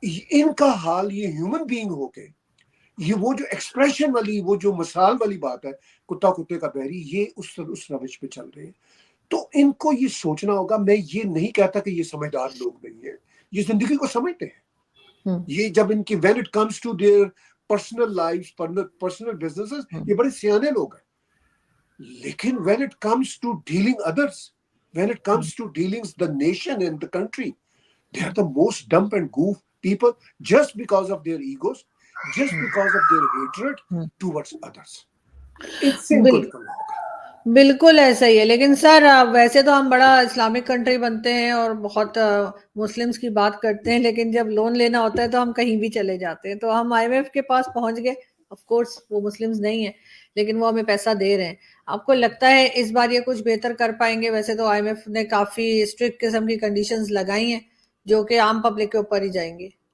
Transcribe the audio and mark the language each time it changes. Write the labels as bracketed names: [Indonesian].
[Urdu] ان کا حال یہ ہیومن بینگ ہو کے یہ وہ جو ایکسپریشن والی، وہ جو مثال والی بات ہے کتا کتے کا بحری، یہ اس روش پہ چل رہے ہیں. تو ان کو یہ سوچنا ہوگا. میں یہ نہیں کہتا کہ یہ سمجھدار لوگ نہیں ہیں، یہ زندگی کو سمجھتے ہیں. یہ جب ان کی [English] when it comes to their personal lives, personal businesses، [Urdu] یہ بڑے سیانے لوگ ہیں. لیکن [English] when it comes to dealing others، when it comes to dealing the nation and the country، they are the most dumb and goof people just because of their egos، just because of their hatred towards others. [Urdu] اس سے ان کو نکلنا ہوگا. بالکل ایسا ہی ہے. لیکن سر ویسے تو ہم بڑا اسلامک کنٹری بنتے ہیں اور بہت مسلمس کی بات کرتے ہیں، لیکن جب لون لینا ہوتا ہے تو ہم کہیں بھی چلے جاتے ہیں. تو ہم آئی ایم ایف کے پاس پہنچ گئے، آف کورس وہ مسلمز نہیں ہیں لیکن وہ ہمیں پیسہ دے رہے ہیں. آپ کو لگتا ہے اس بار یہ کچھ بہتر کر پائیں گے؟ ویسے تو آئی ایم ایف نے کافی اسٹرکٹ قسم کی کنڈیشنز لگائی ہیں جو کہ عام پبلک کے اوپر ہی جائیں گی.